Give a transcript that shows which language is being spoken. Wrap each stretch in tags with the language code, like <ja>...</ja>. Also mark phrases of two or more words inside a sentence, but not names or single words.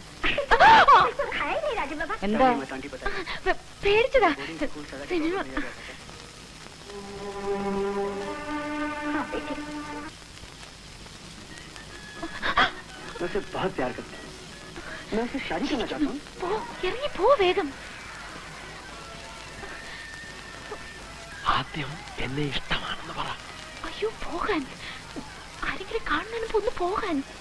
<hi>तो खाया ही नहीं राजू बाबा।</hi> <ml>എന്താ?</ml> <hi>आंटी बता</hi> <ml>പേടിച്ചതാ.</ml> <hi>हाँ बेटे, मैं उसे बहुत प्यार करता हूँ. मैं उससे शादी करना चाहता हूँ.</hi> <ml>ഇറങ്ങി പോ വേഗം. ആദ്യം എന്നെ ഇഷ്ടമാണെന്ന് പറ. അയ്യോ, പോകാൻ. ആരെങ്കിലും കാണുന്നതിന് ഒന്ന് പോകാൻ.</ml>